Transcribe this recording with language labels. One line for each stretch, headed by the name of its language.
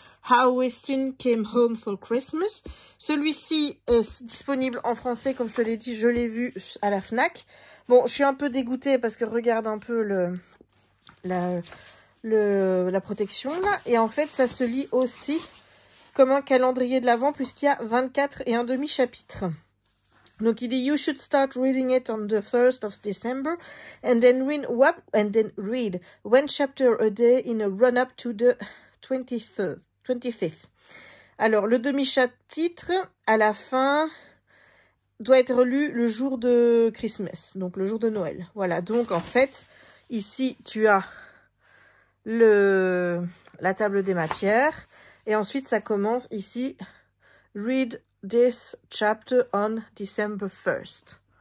French: How Winston Came Home for Christmas. Celui-ci est disponible en français, comme je te l'ai dit, je l'ai vu à la FNAC. Bon, je suis un peu dégoûtée parce que regarde un peu la protection, là. Et en fait, ça se lit aussi comme un calendrier de l'Avent, puisqu'il y a 24 et un demi-chapitre. Donc, il dit,
English: you should start reading it on the 1st of December and then read one chapter a day in a run-up to the 25th.
French: Alors, le demi-chapitre, à la fin, doit être lu le jour de Christmas, donc le jour de Noël. Voilà, donc en fait, ici, tu as la table des matières. Et ensuite, ça commence ici,
English: read this chapter on December 1st.